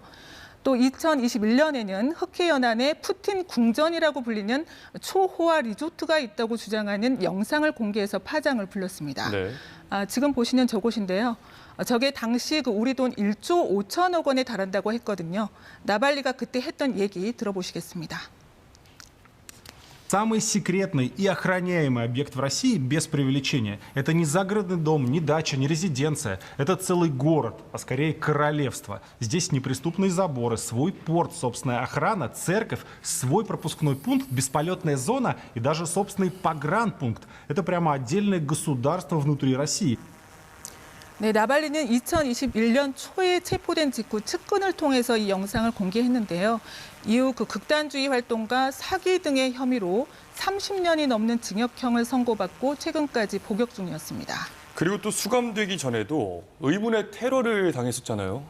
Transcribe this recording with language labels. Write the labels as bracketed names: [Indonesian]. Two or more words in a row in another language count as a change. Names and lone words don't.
[Korean] 또 2021년에는 흑해 연안에 푸틴 궁전이라고 불리는 초호화 리조트가 있다고 주장하는 영상을 공개해서 파장을 불렀습니다. 네. 지금 보시는 저곳인데요. 저게 당시 그 우리 돈 1조 5천억 원에 달한다고 했거든요. 나발리가 그때 했던 얘기 들어보시겠습니다. [Russian] Самый секретный и охраняемый объект в России, без преувеличения, это не загородный дом, не дача, не резиденция. Это целый город, а скорее королевство. Здесь неприступные заборы, свой порт, собственная охрана, церковь, свой пропускной пункт, бесполетная зона и даже собственный погранпункт. Это прямо отдельное государство внутри России. [Korean] 네, 나발리는 2021년 초에 체포된 직후 측근을 통해서 이 영상을 공개했는데요. 이후 그 극단주의 활동과 사기 등의 혐의로 30년이 넘는 징역형을 선고받고 최근까지 복역 중이었습니다. 그리고 또 수감되기 전에도 의문의 테러를 당했었잖아요.